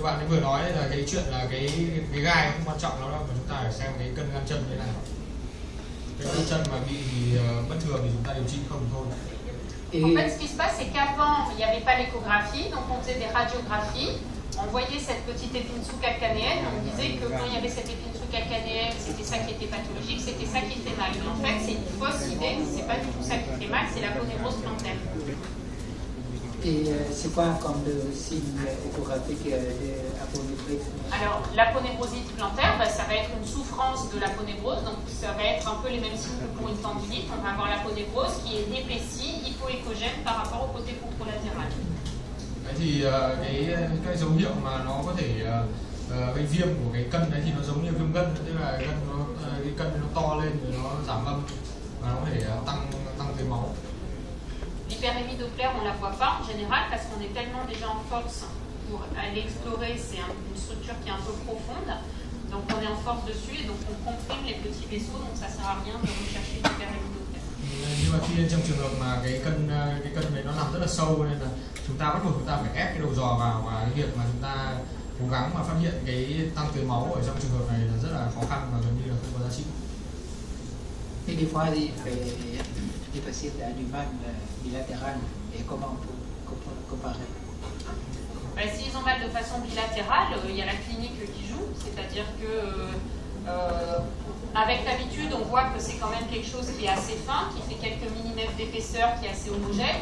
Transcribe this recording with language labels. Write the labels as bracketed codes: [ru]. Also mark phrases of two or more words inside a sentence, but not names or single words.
[vi] vừa nói là cái chuyện là cái gai không quan trọng lắm đâu, mà chúng ta phải xem cái cân gan chân thế này. Cái cân chân mà bị bất thường thì chúng ta điều trị không thôi. [fr] En fait, ce qui se passe, c'est qu'avant, il n'y avait pas l'échographie, donc on faisait des radiographies. On voyait cette petite épine sous-calcanéenne, on disait que quand il y avait cette épine sous-calcanéenne, c'était ça qui était pathologique, c'était ça qui était mal. Mais en fait, c'est une fausse idée, c'est pas du tout ça qui fait mal, c'est l'aponévrose plantaire. Et c'est quoi comme le signe échographique de l'aponévrose? Alors, l'aponévrosite plantaire, ça va être une souffrance de l'aponévrose, donc ça va être un peu les mêmes signes que pour une tendinite. On va avoir l'aponévrose qui est épaissie, hypoéchogène par rapport au côté contralatéral. [vi] Đấy thì cái dấu hiệu mà nó có thể gây viêm của cái cân đấy thì nó giống như viêm gân, tức là cái cân nó to lên rồi nó giảm âm và nó có thể tăng tưới máu. [fr] L'hyperémie Doppler, on ne la voit pas en général parce qu'on est tellement déjà en force pour aller explorer. C'est une structure qui est un peu profonde, donc on est en force dessus et donc on comprime les petits vaisseaux, donc ça ne sert à rien de rechercher l'hyperémie Doppler. [vi] Nhưng mà khi trong trường hợp mà cái cân đấy nó nằm rất là sâu nên là chúng ta bắt buộc chúng ta phải ép cái đầu giò vào, và cái việc mà chúng ta cố gắng mà phát hiện cái tăng tưới máu ở trong trường hợp này là rất là khó khăn và gần như là không có giá trị. [fr] Et des fois, les patients ont du mal bilatéral. Et comment on peut comparer? S'ils ont mal de façon bilatérale, il y a la clinique qui joue, c'est-à-dire que avec l'habitude, on voit que c'est quand même quelque chose qui est assez fin, qui fait quelques millimètres d'épaisseur, qui est assez homogène.